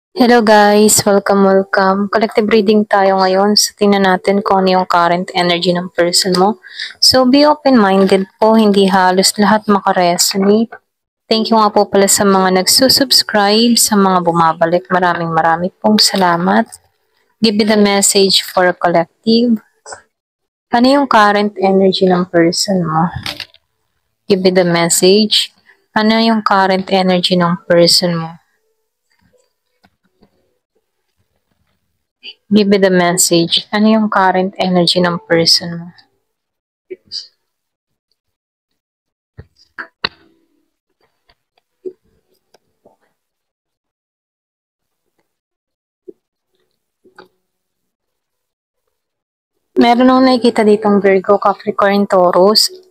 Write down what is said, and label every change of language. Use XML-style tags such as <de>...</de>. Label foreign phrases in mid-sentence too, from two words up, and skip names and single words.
<en>Hello guys, welcome. Collective reading</en> <tl>tayo ngayon. So, tingnan natin kung ano yung</tl> <en>current energy</en> <tl>ng person mo. So,</tl> <en>be open-minded</en> <tl>po, hindi halos lahat makaresonate.</tl> <en>Thank you</en> <tl>nga po pala sa mga nagsusubscribe, sa mga bumabalik. Maraming pong salamat.</tl> <en>Give me the message for collective.</en> <tl>Ano yung</tl> <en>current energy</en> <tl>ng person mo?</tl> <en>Give me the message.</en> <tl>Ano yung</tl> <en>current energy</en> <tl>ng person mo?</tl> <en>Give me the message.</en> <tl>Ano yung</tl> <en>current energy</en> <tl>ng person mo? Meron akong nakikita ditong Virgo, Capricorn, Taurus.</tl>